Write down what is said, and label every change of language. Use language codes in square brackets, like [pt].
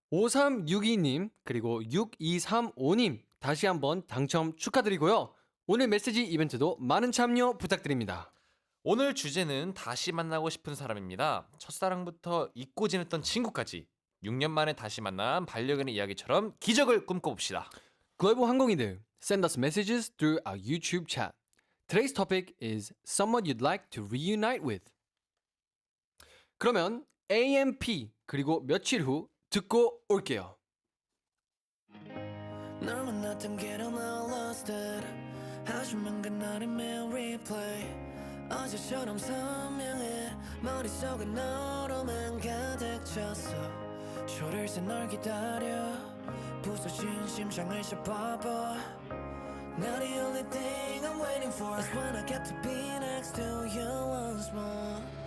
[ko] 5362님 그리고 6235님 다시 한번 당첨 축하드리고요. 오늘 메시지 이벤트도 많은 참여 부탁드립니다. 오늘 주제는 다시 만나고 싶은 사람입니다. 첫사랑부터 잊고 지냈던 친구까지 6년 만에 다시 만난 반려견의 이야기처럼 기적을 꿈꿔봅시다. 글로벌 항공인들, [en] send us messages through our YouTube chat. Today's topic is someone you'd like to reunite with. [ko] 그러면 AMP 그리고 며칠 후 듣고 올게요. 널 만났던 길은 [en] I lost it [ko] 하지만 그날이 매일 [en] replay [ko] 어제처럼 선명해 머릿속은 너로만 가득 찼어 초를 새 널 기다려 부서진 심장을 잡아봐 [en] Now the only thing I'm waiting for is when I get to be next to you once more